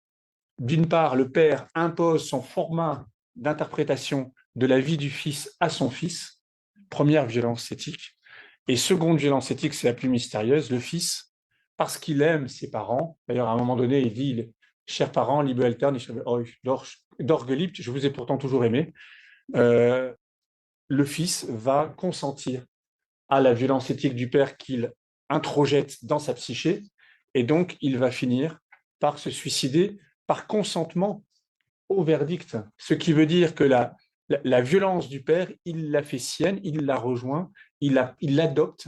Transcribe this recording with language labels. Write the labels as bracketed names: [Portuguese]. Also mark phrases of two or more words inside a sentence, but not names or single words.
[French] D'une part, le père impose son format d'interprétation de la vie du fils à son fils, première violence éthique. Et seconde violence éthique, c'est la plus mystérieuse, le fils, parce qu'il aime ses parents. D'ailleurs, à un moment donné, il dit « Chers parents, [German] liebe Eltern, ich habe euch doch geliebt, [French] je vous ai pourtant toujours aimé ». Le fils va consentir à la violence éthique du père qu'il introjette dans sa psyché, et donc il va finir par se suicider par consentement au verdict. Ce qui veut dire que la violence du père, il l'a fait sienne, il l'a rejoint, il l'adopte.